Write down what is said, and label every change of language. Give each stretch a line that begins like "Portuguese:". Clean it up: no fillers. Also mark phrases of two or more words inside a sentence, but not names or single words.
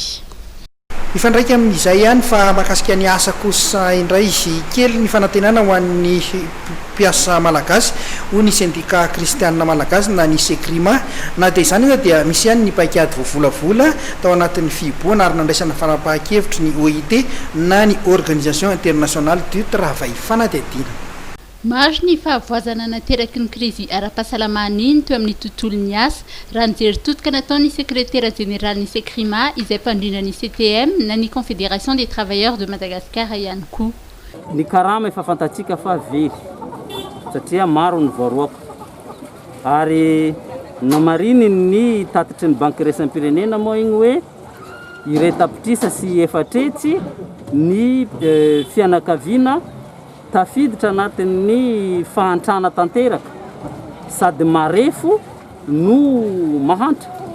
Malagasy: ifandraika amin'izay ihany fa mahakasika ny asa kosa indray izy kely ny fanantenana ho an'ny mpiasa malagasy ho ny syndicat kristianina malagasy na ny sekrima na dia izany dia misy ihany ny paikady voavolavola tao anatin'ny fiboana ary nandraisana fanapahan-kevitry ny OIT na ny organisation internationale du travail fanadihadiana maro ny fahavoazana nateraky ny krizy ara-pahasalamana iny teo amin'ny tontolon'ny asa raha nijery totoka nataon'ny sekretera général ny sekrima izay mpandrina ny CTM na ny confédération des travailleurs de Madagascar ihany koa ny karama efa fantatsika fa very satria maro ny voaroako ary namariny ny tatitry ny banque raisam-pirenena moa igny hoe iretapitrisa sy efatretsy ny fianakaviana tafiditra anatin'ny fahantrana tanteraka sady marefo no mahantra